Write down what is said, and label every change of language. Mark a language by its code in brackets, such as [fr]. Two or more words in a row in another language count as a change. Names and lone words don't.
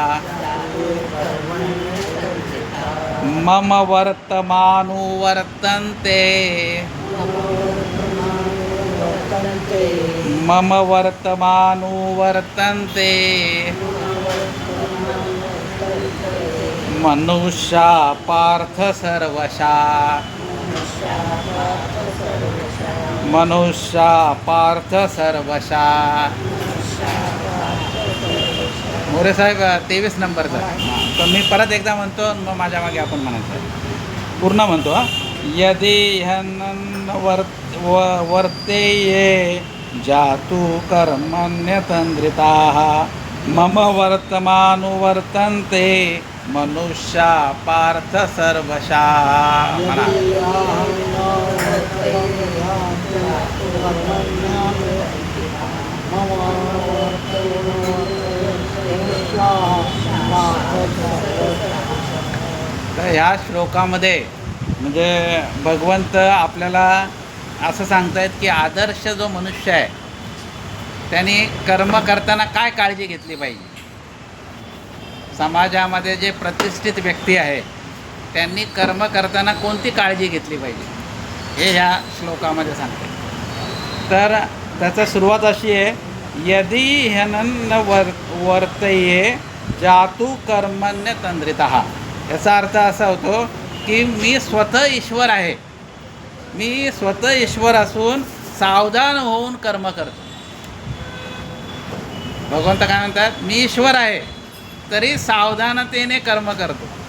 [sa] मम वर्तमानुवर्तन्ते, मम वर्तमानुवर्तन्ते मनुष्या पार्थ सर्वशा, मनुष्या पार्थ सर्वशा. [mr] मोरे साहेब 23 नंबरचा. तर मी परत एकदा म्हणतो, मग माझ्या मागे आपण म्हणायचं पूर्ण म्हणतो. हा, [sa] यदि वर्तेये जातु कर्मण्यतन्द्रिताः मम वर्तमानुवर्तन्ते मनुष्या पार्थ सर्वशा. [mr] म्हणा. तर ह्या श्लोकामध्ये म्हणजे भगवंत आपल्याला असं सांगतायत की आदर्श जो मनुष्य आहे त्यांनी कर्म करताना काय काळजी घेतली पाहिजे. समाजामध्ये जे प्रतिष्ठित व्यक्ती आहे त्यांनी कर्म करताना कोणती काळजी घेतली पाहिजे हे ह्या श्लोकामध्ये सांगते. तर त्याचा सुरुवात अशी आहे, [sa] यदि ह्यनन्न वर्तये जातु कर्मण्यतन्द्रितः. [mr] याचा अर्थ असा होतो की मी स्वतः ईश्वर आहे, मी स्वतः ईश्वर असून सावधान होऊन कर्म करतो. भगवंत काय म्हणतात, मी ईश्वर आहे तरी सावधानतेने कर्म करतो.